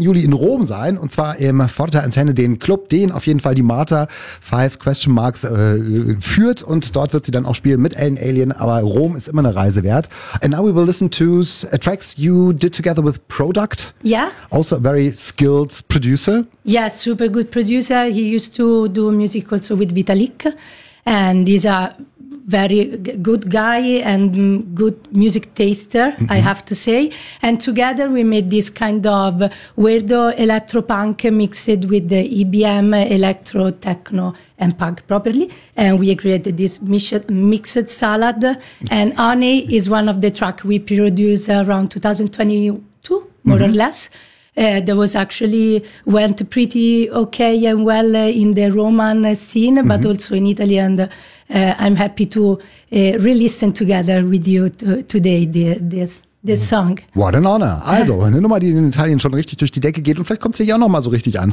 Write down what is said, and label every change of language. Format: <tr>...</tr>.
<de>Juli in Rom sein und zwar im Fortantenne, den Club, den auf jeden Fall die Marta 5 Question Marks führt und dort wird sie dann auch spielen mit Ellen Alien, aber Rom ist immer eine Reise wert.</de> <en>And now we will listen to tracks you did together with Product. Yeah. Also a very skilled producer. Yeah, super good producer. He used to do music also with Vitalik. And he's a very good guy and good music taster, mm-hmm. I have to say. And together we made this kind of weirdo electropunk mixed with the EBM, electro, techno, and punk properly. And we created this mixed salad. And Honey is one of the tracks we produced around 2022, more mm-hmm. or less. That was actually went pretty okay and well in the Roman scene, but mm-hmm. also in Italy. And I'm happy to re-listen together with you today this song. What an honor.</en> <de>Also, eine Nummer, die in Italien schon richtig durch die Decke geht. Und vielleicht kommt sie ja auch noch mal so richtig an.</de>